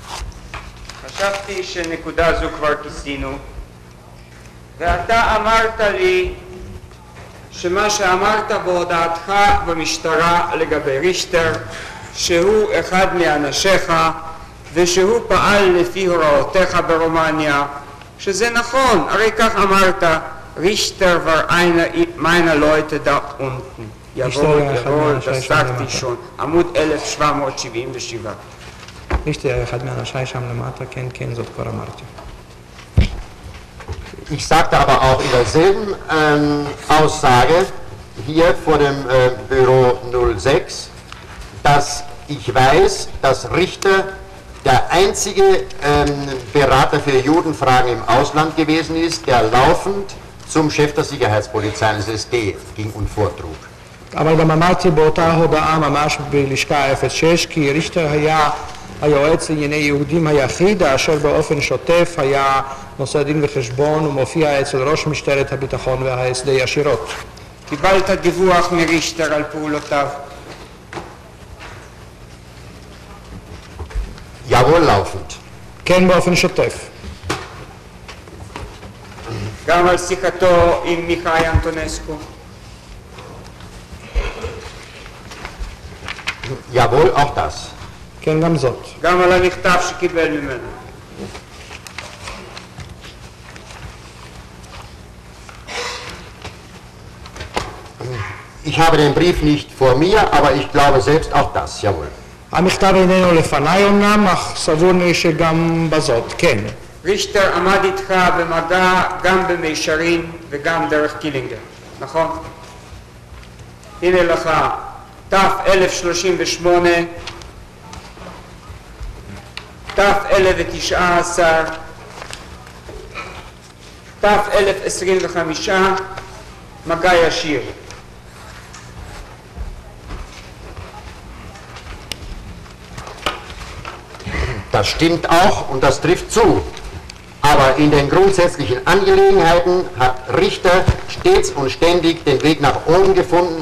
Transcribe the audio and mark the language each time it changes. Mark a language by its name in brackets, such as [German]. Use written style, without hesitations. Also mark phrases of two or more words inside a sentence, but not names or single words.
[Hebrew] חשבתי שנקודה זו כבר כיסינו, ואתה אמרת לי שמה שאמרת בהודעתך במשטרה לגבי ריכטר, שהוא אחד מאנשיך ושהוא פעל לפי הוראותיך ברומניה, שזה נכון, הרי כך אמרת, ריכטר [German] war meiner Leute da unten. [Hebrew] יבוא, דסקתי שון, עמוד 1777. ריכטר אחד מאנשיי שם למטה, כן, כן, זאת כבר אמרתי. [German] Ich sagte aber auch in derselben Aussage hier vor dem Büro 06, dass ich weiß, dass Richter der einzige Berater für Judenfragen im Ausland gewesen ist, der laufend zum Chef der Sicherheitspolizei des SD ging und vortrug. [Hebrew] אבל גם אמרתי באותה הודעה ממש בלשכה 06, כי ריכטר היה היועץ לענייני יהודים היחיד, אשר באופן שוטף היה נושא דין וחשבון ומופיע אצל ראש משטרת הביטחון וההסדר ישירות. קיבלת דיווח מריכטר על פעולותיו? [German] Jawohl, laufend. [Hebrew] כן, באופן שוטף. גם על שיחתו עם מיכאי אנטונסקו? [German] Jawohl, auch das. [Hebrew] כן, גם זאת. גם על המכתב שקיבל ממנו? [German] Ich habe den Brief nicht vor mir, aber ich glaube selbst auch das, jawohl. [Hebrew] המכתב איננו לפניי אומנם, אך סבור לי שגם בזאת, כן. ריכטר עמד איתך במגע גם במישרין וגם דרך קילינגר, נכון? הנה לך תף 1038, תף 1019, תף 1025, מגע ישיר. [German] Das stimmt auch und das trifft zu. Aber in den grundsätzlichen Angelegenheiten hat Richter stets und ständig den Weg nach oben gefunden.